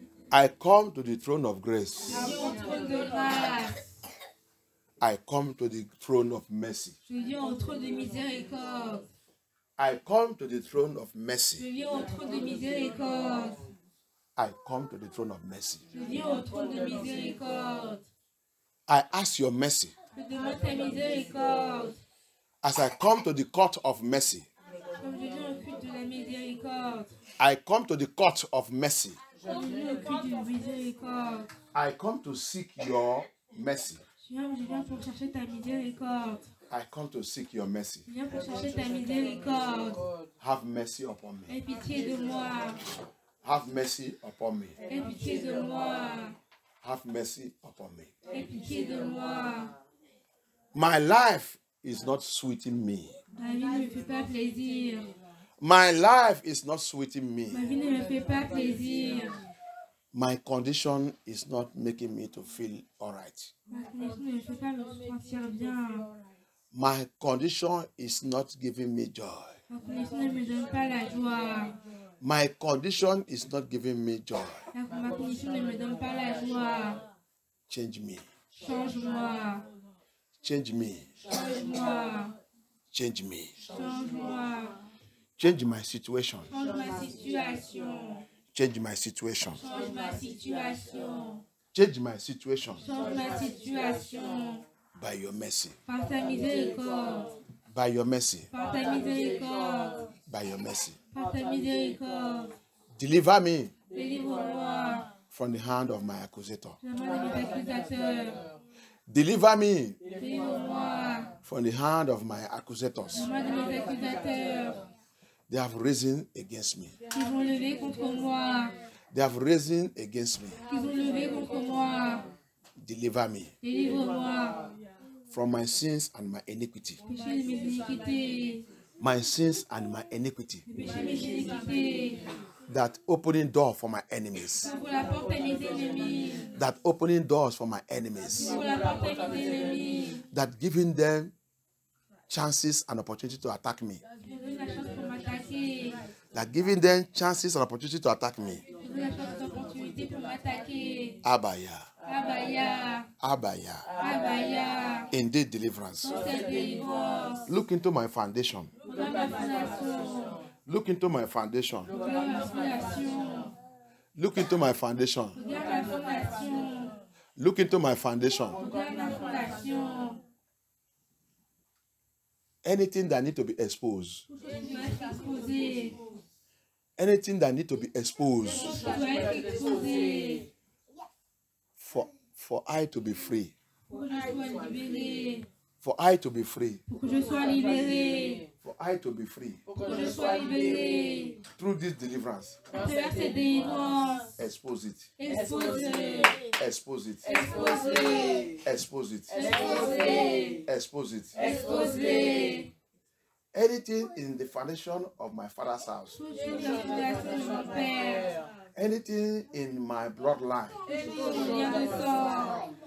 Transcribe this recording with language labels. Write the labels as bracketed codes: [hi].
[en] I come to the throne of grace. [fr] Je viens au trône de grâce. [en] I come to the throne of mercy. [fr] Je viens au trône de miséricorde. [en] I come to the throne of [fr] Je [en] mercy. [fr] viens au trône de miséricorde. [en] I come to the throne of mercy. [fr] Je viens au trône de miséricorde. [en] I ask your mercy. [fr] Je demande ta miséricorde. [en] As I come to the court of mercy, [fr] Comme je viens au culte de la miséricorde. [en] I come to the court of mercy. [fr] Comme je viens au culte de miséricorde. [en] I come to seek your mercy. [fr] Je viens pour chercher ta miséricorde. [en] I come to seek your mercy. [fr] Je viens pour chercher ta miséricorde. [en] Have mercy upon me. [fr] Aie pitié de moi. [en] Have mercy upon me. [fr] Aie pitié de moi. [en] Have mercy upon me. [fr] Aie pitié de moi. [en] My life is not sweeting me. [fr] Ma vie ne me fait pas plaisir. [en] My life is not sweeting me. [fr] Ma vie ne me fait pas plaisir. [en] My condition is not making me to feel all right. [fr] Ma condition ne me fait pas me sentir bien. [en] My condition is not giving me joy. [fr] Ma condition ne me donne pas la joie. [en] My condition is not giving me joy. [fr] Ma condition ne me donne pas la joie. [en] Change me. [fr] Change-moi. [en] Change me. [fr] Change-moi. [en] Change me. [fr] Change-moi. [en] Change my situation. [fr] Change ma situation. [en] Change my situation. [fr] Change ma situation. [en] Change my situation [fr] Change ma situation. [en] by your mercy. [fr] Par ta miséricorde. [en] By your mercy. [fr] Par ta miséricorde. [en] By your mercy. [fr] Par ta miséricorde. [en] Deliver me [fr] Délivre-moi [en] from the hand of my accusator. [fr] de la main de mes accusateurs. [en] Deliver me [fr] Délivre-moi [en] from the hand of my accusators. [fr] de la main de mes accusateurs. [en] They have risen against me. [fr] Ils vont lever contre moi. [en] They have risen against me. [fr] Ils ont levé contre moi. [en] Deliver me [fr] Délivre-moi. [en] from my sins and my iniquity. [fr] Péché de mes iniquités. [en] My sins and my iniquity. [fr] Péché de mes iniquités. [en] That opening door for my enemies. [fr] Ouvre la porte à mes ennemis. [en] That opening doors for my enemies. [fr] Ouvre la porte à mes ennemis. [en] That giving them chances and opportunity to attack me. [fr] Je donne la chance pour m'attaquer. [en] That giving them chances and opportunity to attack me. [fr] Je donne la chance d'opportunité pour m'attaquer. Abaya. Abaya. Abaya. Abaya. [en] Indeed deliverance. [fr] Dans cette délivrance. [en] Look into my foundation. [fr] Regarde ma fondation. [en] Look into my foundation. [fr] Regarde ma fondation. [en] Look into my foundation. [fr] Regarde ma fondation. [en] Look into my foundation. [fr] Regarde ma fondation. [en] Anything that need to be exposed. [fr] Tout ce qui doit être exposé. [en] Anything that need to be exposed [fr] Tout ce qui doit être exposé. [en] for I to be free. [fr] Pour que je sois libéré. [en] For I to be free. [fr] Pour que je sois libéré. [en] For I to be free. [fr] Pour que je sois libéré. [en] Through this deliverance. [fr] À travers cette délivrance. [en] Expose it. [fr] Exposé. [en] Expose it. [fr] Exposé. [en] Expose it. [fr] Exposé. [en] Expose it. [fr] Exposé. [en] Anything in the foundation of my father's house. [fr] Tout ce qui est la fondation de mon père. [en] Anything in my bloodline [fr] Tout ce qui est lien de sang.